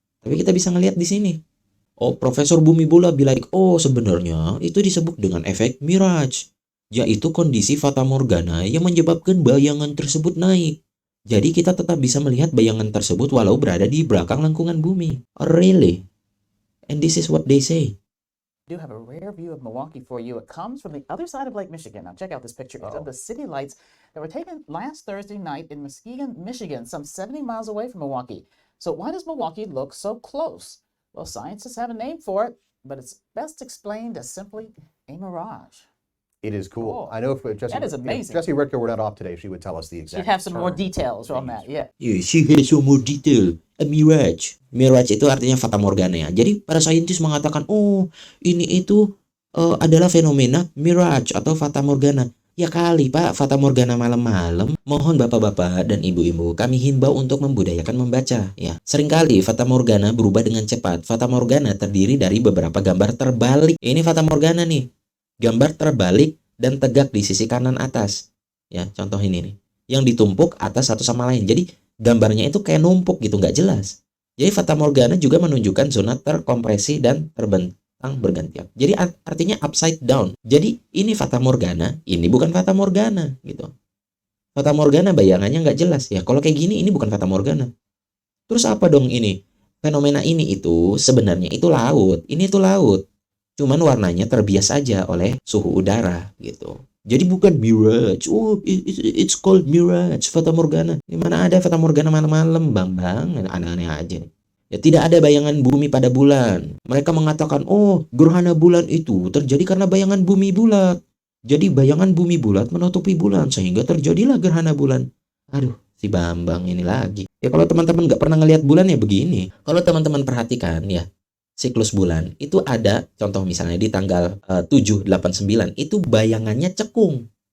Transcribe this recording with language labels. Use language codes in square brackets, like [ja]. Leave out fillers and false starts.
[id] Tapi kita bisa ngelihat di sini. Oh, Profesor Bumi Bola bilang, oh sebenarnya itu disebut dengan efek mirage, yaitu kondisi fata morgana yang menyebabkan bayangan tersebut naik. Jadi kita tetap bisa melihat bayangan tersebut walau berada di belakang lengkungan bumi. [en] Oh, really? And this is what they say. Do have a rare view of Milwaukee for you. It comes from the other side of Lake Michigan. Now check out this picture of the city lights that were taken last Thursday night in Muskegon, Michigan, some 70 miles away from Milwaukee. So why does Milwaukee look so close? Well, scientists have a name for it, but it's best explained as simply a mirage. It is cool. I know if Jessie, that is amazing. If Jessie Richter were not off today, she would tell us the exact She'd have some more term. details on that, yeah. Yeah, she has some more detail. [id] A mirage. Mirage itu artinya fata morgana ya. Jadi para saintis mengatakan, oh ini itu adalah fenomena mirage atau fata morgana. Ya kali Pak, Fata Morgana malam-malam. Mohon bapak-bapak dan ibu-ibu, kami himbau untuk membudayakan membaca. Ya, seringkali Fata Morgana berubah dengan cepat. Fata Morgana terdiri dari beberapa gambar terbalik. Ini Fata Morgana nih, gambar terbalik dan tegak di sisi kanan atas. Ya, contoh ini nih, yang ditumpuk atas satu sama lain. Jadi gambarnya itu kayak numpuk gitu, nggak jelas. Jadi Fata Morgana juga menunjukkan zona terkompresi dan terbentang bergantian. Jadi artinya upside down. Jadi ini Fata Morgana, ini bukan Fata Morgana gitu. Fata Morgana bayangannya nggak jelas ya. Kalau kayak gini ini bukan Fata Morgana. Terus apa dong ini? Fenomena ini itu sebenarnya itu laut. Ini tuh laut. Cuman warnanya terbias aja oleh suhu udara gitu. Jadi bukan mirage. [en] Oh, it's called mirage, Fata Morgana. [id] Di mana ada Fata Morgana malam-malam, Bang? Aneh-aneh aja nih. Ya, tidak ada bayangan bumi pada bulan. Mereka mengatakan, oh, gerhana bulan itu terjadi karena bayangan bumi bulat. Jadi bayangan bumi bulat menutupi bulan, sehingga terjadilah gerhana bulan. Aduh, si Bambang ini lagi. Ya kalau teman-teman nggak pernah ngelihat bulan ya begini. Kalau teman-teman perhatikan ya, siklus bulan itu ada, contoh misalnya di tanggal 7, 8, 9, itu bayangannya cekung.